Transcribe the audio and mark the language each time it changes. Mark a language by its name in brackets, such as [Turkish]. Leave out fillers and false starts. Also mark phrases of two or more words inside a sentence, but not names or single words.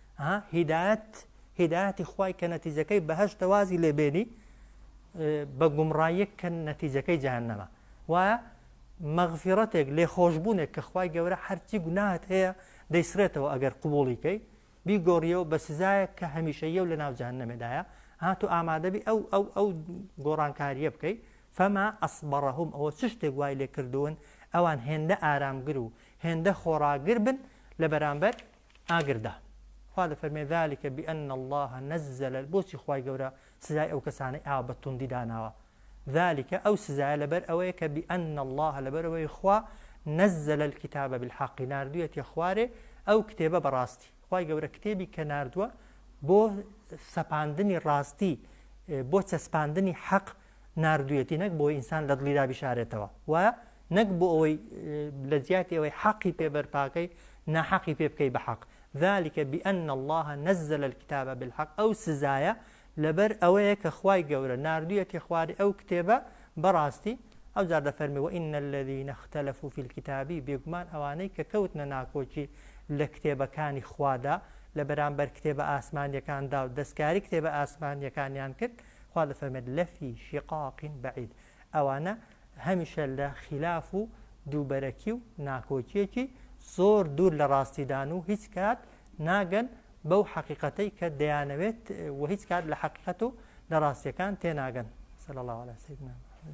[Central Kurdish] هیدایەتی خوای کە نەتیجەکەی بەهەشتە وازی لێبێنی بە گومڕاییەک کە نەتیجەکەی جەهەنەمە وایە مەغفیرەتێک لێخۆشبوونێک کە خوای گەورە هەرچی گوناهت هەیە دەیسرێتەوە ئەگەر قبوڵیکەی بیگۆڕیەوە بە سزایەک کە هەمیشەیە و لە ناو جەهەنەمێدایە هاتو ئامادەبی ئەو گۆڕانکاریە بکەی [Arabic] فەما ئەصبەرەهم [Central Kurdish] ئەوە چ شتێک وای لێ کردوون ئەوان هێندە ئارامگر و هێندە خۆڕاگر بن لە بەرامبەر ئاگردا خوا دەفەرمێ [Arabic] ذلك بأن الله نزل [Central Kurdish] بۆچی خوای گەورە سزای ئەو کەسانەی ئاوا بە توندی داناوە ذلك ئەو سزایە لەبەر ئەوەیە کە [Arabic] بأن الله [Central Kurdish] لەبەر ئەوەی خوا [Arabic] نزل الكتاب بالحق [Central Kurdish] ناردویەتی خوارێ ئەو کتێبە بەڕاستی خوای گەورە کتێبی کە ناردووە بۆ سەپاندنی ڕاستی بۆ چەسپاندنی حەق ناردویەتی نەک بۆ ئینسان لە دڵیدا بشارێتەوە وایە نەک بۆ ئەوەی لە زیاتی ئەوەی حەقی پێبەرپاکەی ناحەقی پێ بکەی بە حەق [Arabic] ذلك بأن الله نزل الكتاب بالحق [Central Kurdish] ئەو سزایە لەبەر ئەوەیە کە خوای گەورە ناردویەتی خوارێ ئەو کتێبە بەڕاستی ئەو جار دەفەرمی [Arabic] وئین الذین اختلفوا في الكتاب [Central Kurdish] بێگومان ئەوانەی کە کەوتنە ناکۆچی لە کتێبەکانی خوادا لە بەرامبەر کتێبە ئاسمانیەکاندا و دەستکاری کتێبە ئاسمانیەکانیان کرد خوا دەفەرمێت [Arabic] لەفی شقاق بعید [Central Kurdish] ئەوانە هەمیشە لە خلاف و دووبەرەکی و ناکۆچیەکی زۆر دوور لە ڕاستیدان و هیچ کات ناگەن بەو حەقیقەتەی کە دەیانەوێت و هیچ کات لە حەقیقەت و لە ڕاستیەکان تێناگەن [Arabic] صلی الله علیه سیدنا